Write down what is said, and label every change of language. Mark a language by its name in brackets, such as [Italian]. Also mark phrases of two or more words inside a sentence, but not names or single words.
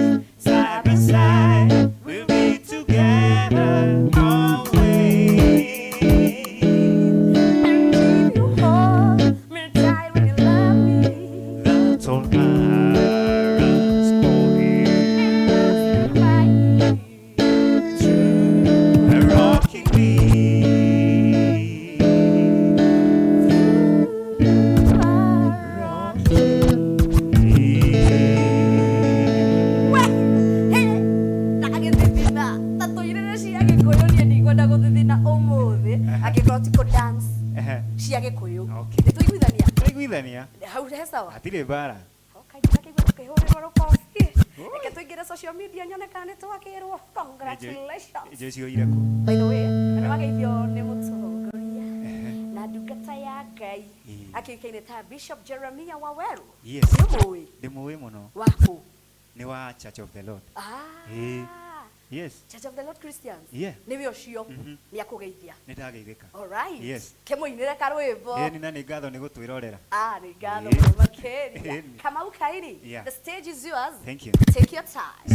[English] Side by side, we'll be together always. And if you hold me tight when you love me, That's all I ask for you. by A rocking me. [Kikuyu] ndagĩthithina ta tũirĩre cia Gĩkũyũ niĩ ndikwenda gũthithina ũmũthĩ angĩkorwo ti kũ-dance cia Gĩkũyũ. [English] Okay. [Kikuyu] Nĩtũiguithania Tũiguithania. hau he sawa. Hatirĩ mbara. Kaingĩ kĩigua tũkĩhũrĩrwo rũkobi. Reke tũingĩre [English] social media [Kikuyu] nyone kana nĩtwakĩrwo. [English] Congratulations. [Kikuyu] Jecio iraku. [English] By the way, [Kikuyu] nĩwageithio nĩ mũtongoria na ndungata ya Ngai akĩũĩkaine ta Bishop Jeremiah Waweru. [English] Yes. [Kikuyu] Nĩũmũĩ Ndĩmũĩ mũno. waku? Nĩ wa Church of the Lord. Ah. [English] Yes. Church of the Lord Christians. Yeah. [Kikuyu] Nĩwe ũcio nĩakũgeithia. Nĩndageithĩka. [English] All right. Yes. [Kikuyu] Kĩmũinĩre karwĩmbo. Ĩni na nĩ ngatho nĩ gũtwĩrorera. Nĩ ngatho [English] Yeah. [Kikuyu] mũno makĩria. [English] Yeah. Kamau Kairi. Yeah. The stage is yours. Thank you. Take your time.